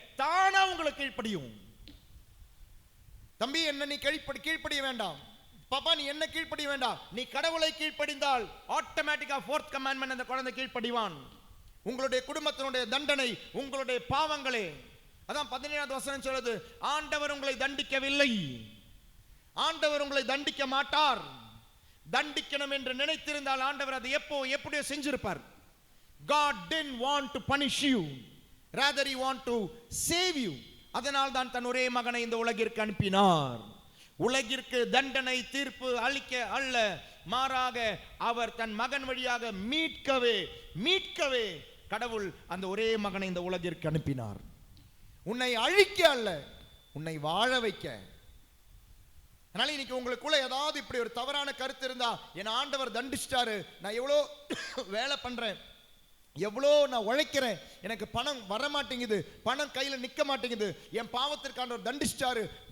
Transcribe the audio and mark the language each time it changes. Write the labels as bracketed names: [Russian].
[Tamil] தானா உங்களை கீழ்ப்படியும். தம்பி என்ன நீ கீழ்ப்படிய வேண்டாம், பாப்பா நீ என்ன கீழ்ப்படிய வேண்டாம், நீ கடவுளை கீழ்ப்படிந்தால் ஆட்டோமேட்டிக்கா 4th commandment அந்த குழந்தை கீழ்ப்படிவான். உங்களுடைய குடும்பத்தினுடைய தண்டனை உங்களுடைய பாவங்களே. அதான் 17வது வசனம் சொல்லுது, ஆண்டவர் உங்களை தண்டிக்கவில்லை, ஆண்டவர் உங்களை தண்டிக்க மாட்டார். தண்டிக்கணும் என்று நினைத்திருந்தால் ஆண்டவர் அதை எப்படியோ செஞ்சிருப்பார். [English] God didn't want to punish you, rather he want to save you. [Tamil] அதனால் தான் தன் ஒரே மகனை இந்த உலகிற்கு அனுப்பினார். உலகிற்கு தண்டனை தீர்ப்பு அளிக்க அல்ல, மாறாக அவர் தன் மகன் வழியாக மீட்கவே கடவுள் அந்த ஒரே மகனை இந்த உலகிற்கு அனுப்பினார். உன்னை அழிக்க அல்ல, உன்னை வாழ வைக்க. அதனால இன்னைக்கு உங்களுக்குள்ள ஏதாவது இப்படி ஒரு தவறான கருத்து இருந்தா, என் ஆண்டவர் தண்டிச்சிட்டாரு, நான் எவ்வளோ வேலை பண்றேன், எவ்வளோ நான் உழைக்கிறேன், எனக்கு பணம் வர மாட்டேங்குது, பணம் கையில நிக்க மாட்டேங்குது, என் பாவத்திற்கு ஆண்டவர் தண்டிச்சிட்டாரு.